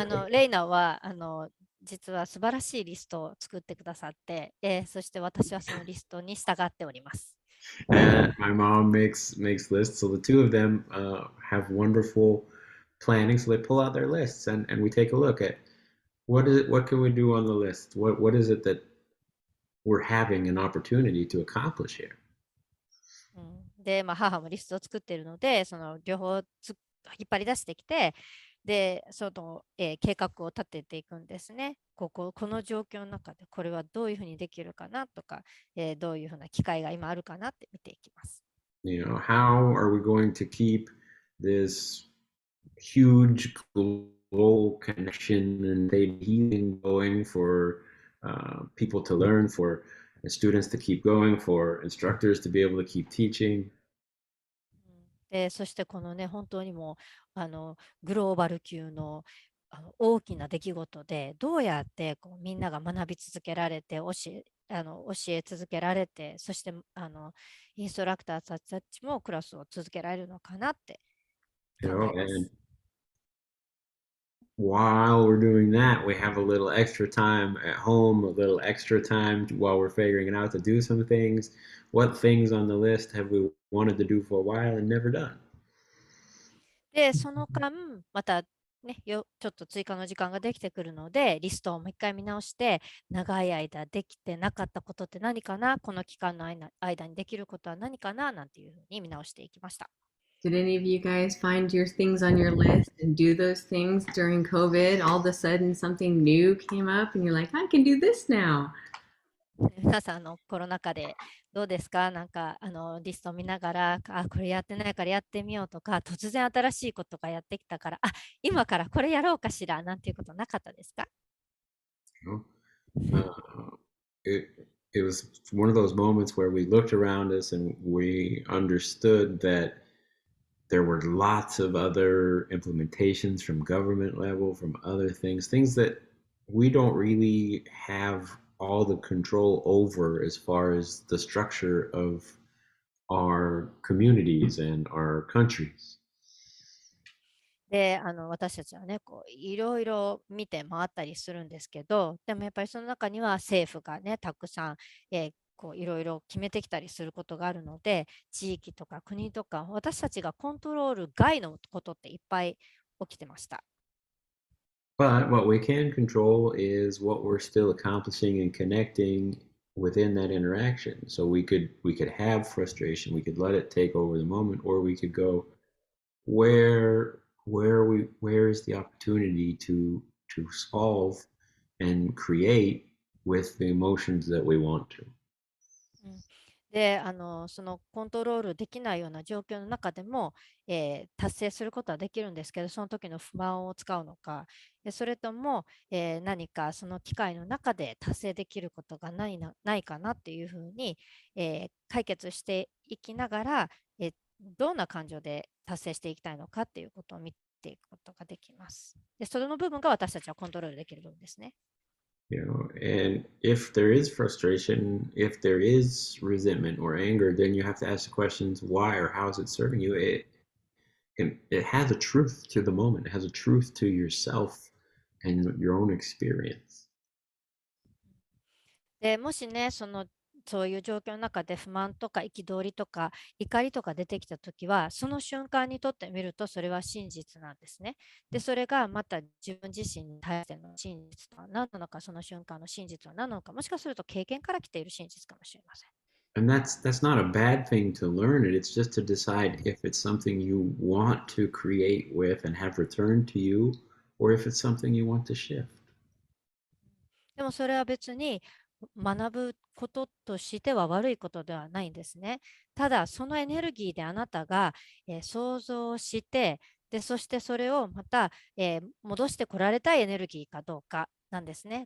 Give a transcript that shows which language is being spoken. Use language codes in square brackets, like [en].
[ja] レイナは実は素晴らしいリストを作ってくださって、そして私はそのリストに従っております。 [en] And my mom makes lists, so the two of them have wonderful planning. So they pull out their lists and we take a look at what can we do on the list? What is it that we're having an opportunity to accomplish here? [ja] で、母もリストを作っているので、その両方引っ張り出してきて、で、その、計画を立てていくんですね。この状況の中でこれはどういうふうにできるかなとか、どういうふうな機会が今あるかなって見ていきます。 [en] You know, how are we going to keep this huge global connection and healing going for people to learn, for students to keep going, for instructors to be able to keep teaching? [ja] そしてこのね、本当にもグローバル級の大きな出来事で、どうやってこうみんなが学び続けられて、教え続けられて、そしてインストラクターたちもクラスを続けられるのかなって考えます。 [en] While we're doing that, we have a little extra time at home, a little extra time while we're figuring it out to do some things. What things on the list have we wanted to do for a while and never done? [ja] で、その間、またね、ちょっと追加の時間ができてくるので、リストをもう一回見直して、長い間できてなかったことって何かな、この期間の間にできることは何かな、なんていうふうに見直していきました。 [en] Did any of you guys find your things on your list and do those things during COVID? All of a sudden something new came up and you're like, I can do this now. [ja] 皆さんコロナ禍でどうですか？なんかリストを見ながら、これやってないからやってみようとか、突然新しいことがやってきたから、今からこれやろうかしらなんていうことなかったですか？ [en] It was one of those moments where we looked around us and we understood that there were lots of other implementations from government level, from other things that we don't really have all the control over as far as the structure of our communities and our countries. [ja] で、私たちはね、いろいろ見て回ったりするんですけど、でもやっぱりその中には政府がね、たくさん、いろいろ決めてきたりすることがあるので、地域とか国とか、私たちがコントロール外のことっていっぱい起きてました。 [en] But what we can control is what we're still accomplishing and connecting within that interaction. So we could have frustration, we could let it take over the moment, or we could go, where is the opportunity to solve and create with the emotions that we want to. [ja] で、そのコントロールできないような状況の中でも、達成することはできるんですけど、その時の不満を使うのか、それとも、何かその機会の中で達成できることがないかなっていうふうに、解決していきながら、どんな感情で達成していきたいのかっていうことを見ていくことができます。で、その部分が私たちはコントロールできる部分ですね。 [en] And if there is frustration, if there is resentment or anger, then you have to ask the questions, why or how is it serving you? It has a truth to the moment. It has a truth to yourself and your own experience. [ja] で、もしね、そういう状況の中で不満とか憤りとか怒りとか出てきたときは、その瞬間にとってみるとそれは真実なんですね。で、それがまた自分自身に対しての真実とは何なのか、その瞬間の真実は何なのか、もしかすると経験から来ている真実かもしれません。 [en] And that's not a bad thing to learn it. It's just to decide if it's something you want to create with and have returned to you, or if it's something you want to shift. [ja] でもそれは別に学ぶこととしては悪いことではないんですね。ただ、そのエネルギーであなたが、想像して、で、そしてそれをまた、戻してこられたいエネルギーかどうかなんですね。